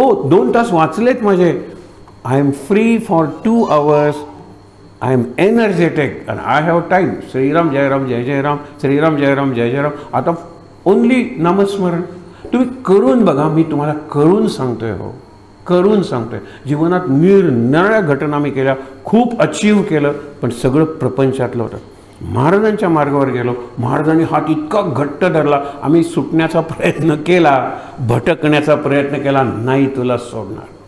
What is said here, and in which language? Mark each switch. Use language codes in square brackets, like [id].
[mr] 2 तास वाचलेत माझे. [en] I am free for 2 hours. I am energetic and I have time. [sa] Shriram Jairam जय जयराम, श्रीराम जयराम जय जयराम. [mr] आता only नामस्मरण तुम्ही करून बघा. मी तुम्हाला करून सांगतोय, हो करून सांगतोय. जीवनात निरनिराळ्या घटना मी केल्या, खूप अचीव केलं, पण सगळं प्रपंचातलं होतं. महाराजांच्या मार्गावर गेलो, महाराजांनी हात इतका घट्ट धरला, आम्ही सुटण्याचा प्रयत्न केला, भटकण्याचा प्रयत्न केला, नाही तुला सोडणार.